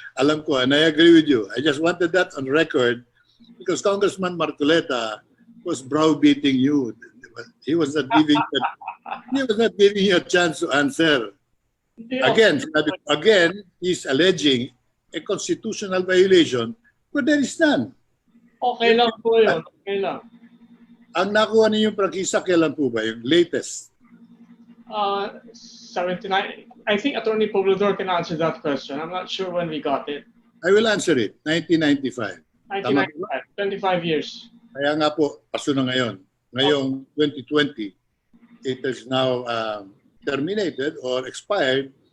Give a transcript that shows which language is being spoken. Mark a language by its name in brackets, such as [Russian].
[Filipino] Alam ko, [English] and I agree with you. I just wanted that on record because Congressman Marcoleta was browbeating you. He was not giving you a chance to answer. Again, he's alleging a constitutional violation, but there is none. [Filipino] Okay lang po yun. Okay lang. Ang nakuha niyo yung prangkisa, kailan po ba? Yung latest? 79. [English] I think Attorney Poblador can answer that question. I'm not sure when we got it. I will answer it. 1995. 1995. 25 years. [Filipino] Kaya nga po, paso na ngayon. Ngayong [English] 2020, it is now terminated or expired.